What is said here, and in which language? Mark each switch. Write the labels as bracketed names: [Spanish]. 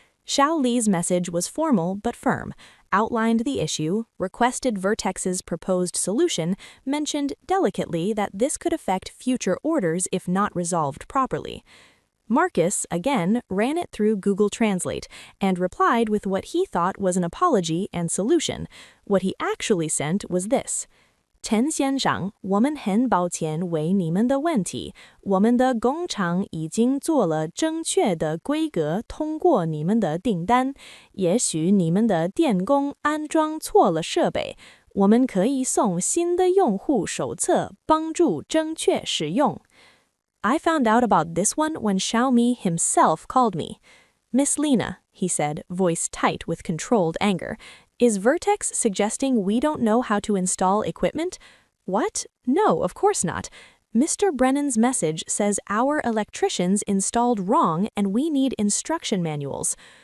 [English] Xiao Li's message was formal but firm, outlined the issue, requested Vertex's proposed solution, mentioned delicately that this could affect future orders if not resolved properly. Marcus, again, ran it through Google Translate and replied with what he thought was an apology and solution. What he actually sent was this. [Chinese] 陈先生，我们很抱歉为你们的问题，我们的工厂已经做了正确的规格通过你们的订单，也许你们的电工安装错了设备，我们可以送新的用户手册帮助正确使用。 [English] I found out about this one when Xiaomi himself called me. Miss Lena, he said, voice tight with controlled anger. Is Vertex suggesting we don't know how to install equipment? What? No, of course not. Mr. Brennan's message says our electricians installed wrong and we need instruction manuals.